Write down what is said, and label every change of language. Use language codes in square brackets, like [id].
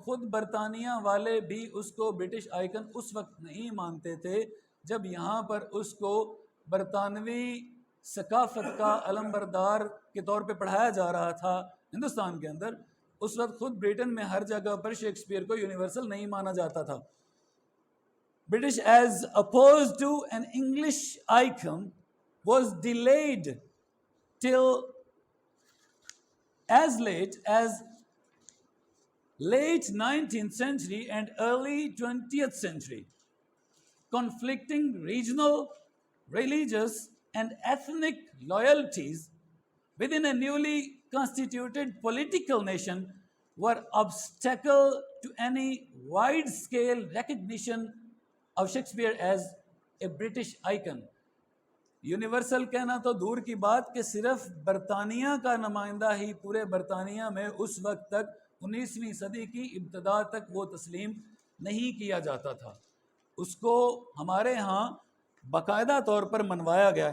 [ur] خود برطانیہ والے بھی اس کو برٹش آئیکن اس وقت نہیں مانتے تھے جب یہاں پر اس کو برطانوی ثقافت کا علمبردار کے طور پہ پڑھایا جا رہا تھا ہندوستان کے اندر. اس وقت خود برٹن میں ہر جگہ پر شیکسپیئر کو یونیورسل نہیں مانا جاتا تھا. [en] British as opposed to an English icon was delayed till as late as late 19th century and early 20th century. Conflicting regional, religious and ethnic loyalties within a newly constituted political nation were obstacle to any wide-scale recognition of Shakespeare as a British icon. [ur] Universal کہنا تو دور کی بات کہ صرف برطانیہ کا نمائندہ ہی پورے برطانیہ میں اس وقت تک 19ویں صدی کی ابتدا تک وہ تسلیم نہیں کیا جاتا تھا. اس کو ہمارے ہاں باقاعدہ طور پر منوایا گیا.